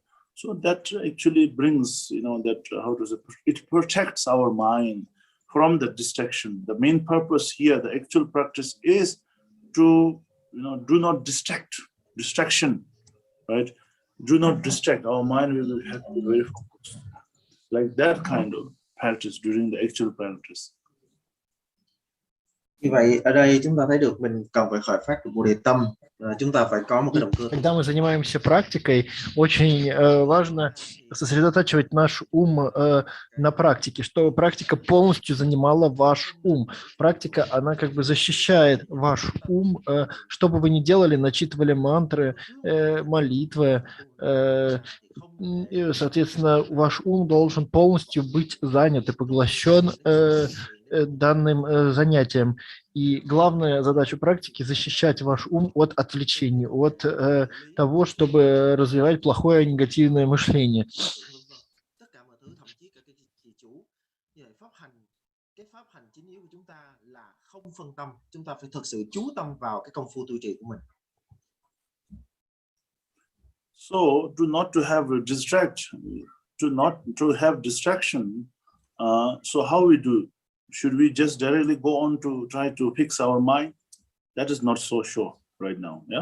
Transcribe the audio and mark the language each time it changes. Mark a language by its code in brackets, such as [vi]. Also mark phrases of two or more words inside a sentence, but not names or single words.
[en] So that actually brings, it protects our mind from the distraction. The main purpose here, the actual practice is to, do not distraction, right? Do not distract. Our mind will have to be very focused. Like that kind of practice during the actual practice. [vi] Như vậy ở đây chúng ta thấy được mình cần phải khởi phát được Bồ đề tâm, chúng ta phải có một cái động cơ. [ru] Когда мы занимаемся практикой, очень важно сосредотачивать наш ум на практике, чтобы практика полностью занимала ваш ум. Практика, она как бы защищает ваш ум, что бы вы ни делали, начитывали мантры, молитвы, и, соответственно, ваш ум должен полностью быть занят и поглощен данным занятием. И главная задача практики – защищать ваш ум от отвлечений, от того, чтобы развивать плохое негативное мышление. [vi] Pháp hành chính yếu của chúng ta là không phân tâm, chúng ta phải thực sự chú tâm vào cái công phu tu trì của mình. [en] So to have distraction. So how we do? Should we just directly go on to try to fix our mind? That is not so sure right now. Yeah.